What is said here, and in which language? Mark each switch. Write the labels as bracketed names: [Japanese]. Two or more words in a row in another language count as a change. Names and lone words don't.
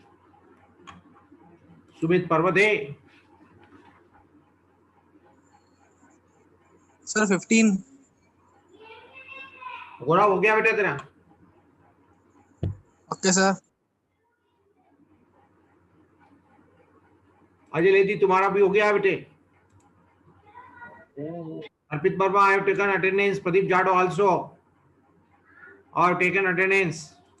[Hindi] 'Sumit Parvade. सर 15। गोरा हो गया बेटा तेरा? [English] OK sir. [Hindi] अजय लेदी तुम्हारा भी हो गया बेटे? अर्पित वर्मा, [English] I have taken attendance. Pradeep Jadhav also have taken attendance.